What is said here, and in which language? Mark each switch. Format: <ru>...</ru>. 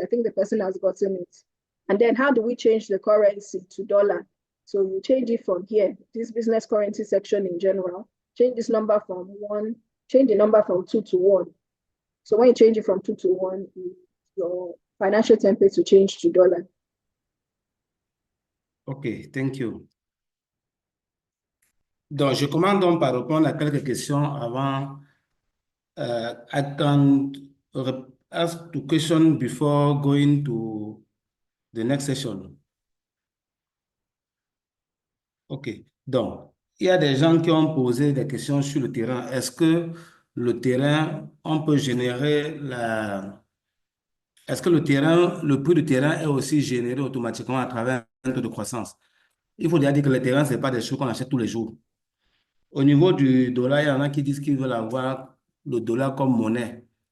<en>I think the person has gotten it. And then how do we change the currency to dollar? So you change it from here, this business currency section in general, change this number from 1, change the number from 2 to 1. So when you change it from 2 to 1, your financial template will change to dollar. Okay, thank you.</en> <fr>Donc, je commence donc par répondre à quelques questions avant.</fr> <en>I can ask the question before going to the next session. OK.</en> <fr>Donc, il y a des gens qui ont posé des questions sur le terrain. Est-ce que le terrain, on peut générer Est-ce que le prix du terrain est aussi généré automatiquement à travers un taux de croissance? Il faut déjà dire que le terrain, ce n'est pas des choses qu'on achète tous les jours. Au niveau du dollar, il y en a qui disent qu'ils veulent avoir le dollar comme monnaie.</fr>